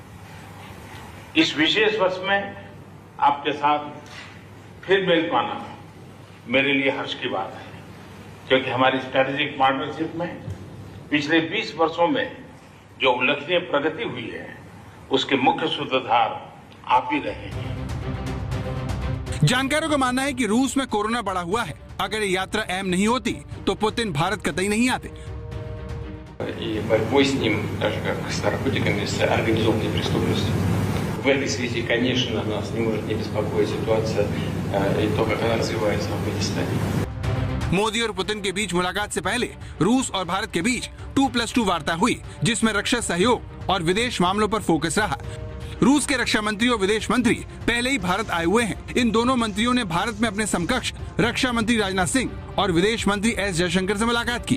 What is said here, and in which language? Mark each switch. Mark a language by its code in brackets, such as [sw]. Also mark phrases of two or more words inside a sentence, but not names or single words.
[hi] इस विशेष वर्ष में आपके साथ फिर मिल पाना मेरे लिए हर्ष की बात है, क्योंकि हमारी [en] strategic partnership [hi] में पिछले 20 वर्षों में जो उल्लेखनीय प्रगति हुई है, उसके मुख्य सूत्रधार आप ही रहे हैं। जानकारों का मानना है कि रूस में कोरोना बढ़ा हुआ है। अगर ये यात्रा अहम नहीं होती तो पुतिन भारत कतई नहीं आते। [ru] И борьбой с ним, даже как с наркотиками, с организованной преступностью. В этой связи, конечно, нас не может не беспокоить ситуация и то, как она развивается в Афганистане. [hi] मोदी और पुतिन के बीच मुलाकात से पहले रूस और भारत के बीच 2+2 वार्ता हुई, जिसमें रक्षा सहयोग और विदेश मामलों पर फोकस रहा। रूस के रक्षा मंत्री और विदेश मंत्री पहले ही भारत आए हुए हैं। इन दोनों मंत्रियों ने भारत में अपने समकक्ष रक्षा मंत्री राजनाथ सिंह और विदेश मंत्री एस जयशंकर से मुलाकात की।